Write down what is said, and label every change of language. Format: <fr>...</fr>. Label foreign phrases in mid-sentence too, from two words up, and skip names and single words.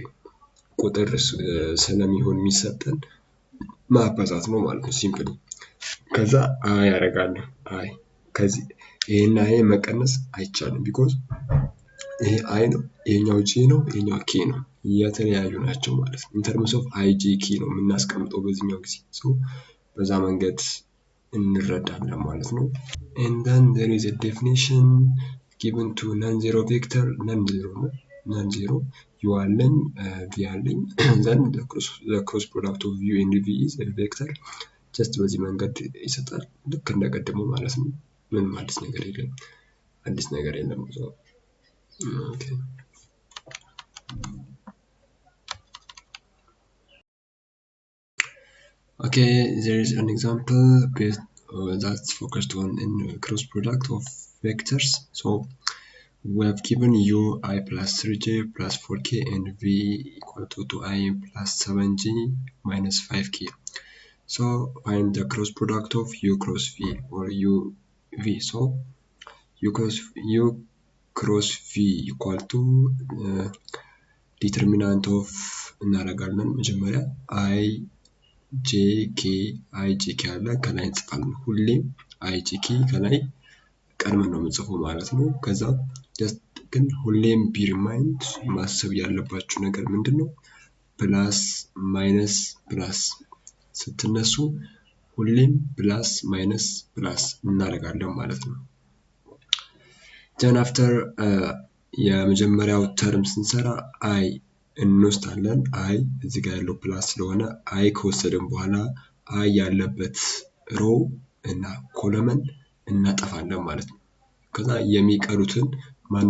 <am>ቁጥር ስለሚሆን የሚሰጠን ማባዛት ነው ማለት ነው ሲምፕሊ። ከዛ አይ ያደርጋለሁ አይ ከዚህ ይሄና ይሄ መቀነስ አይቻልም ቢኮዝ ይሄ አይ ነው ይሄኛው ጂ ነው ይሄኛው ኬ ነው የተለያዩ ናቸው ማለት ነው።</am> <en>in terms of</en> <am>አይ ጂ ኬ ነው የምናስቀምጠው በዚህኛው ጊዜ ሶ በዛ መንገድ እንረዳለን ማለት ነው።</am> <en>and then there is a definition given to non-zero vector non-zero ነው non-zero u አለኝ v አለኝ then the cross product of u and v is a vector just</en> <am>በዚህ መንገድ ይሰጣል ልክ እንደቀደመው ማለት ነው። ምንም አዲስ ነገር የለም</am> <en>okay okay there is an example based that's focused on in cross product of vectors. So we have given u I plus 3j plus 4k and v equal to 2i plus 7j minus 5k. So find the cross product of u cross v or u v. So u cross v equal to determinant of</en> <am>እናደርጋለን መጀመሪያ i j k i j k አለ ከላይ እንጽፋለን ሁሌም i j k ከላይ ቀድመን ነው የምንጽፈው ማለት ነው። ከዛ just ግን ሁሌም</am> <en>be remind</en> <am>ማሰብ ያለባችሁ ነገር ምንድነው</am> <en>plus minus plus</en> <am>ስትነሱ ሁሌም</am> <en>plus minus plus</en> <am>እናደርጋለን ማለት ነው።</am> <en>then after</en> <am>የመጀመሪያው ተርም ስንሰራ አይ እንወስዳለን አይ እዚህ ጋር ያለው ፕላስ ስለሆነ አይ ከወሰድን በኋላ አይ ያለበት ሮ እና ኮለመን እናጠፋለን ማለት ነው። ከዛ የሚቀሩትን ማን</am>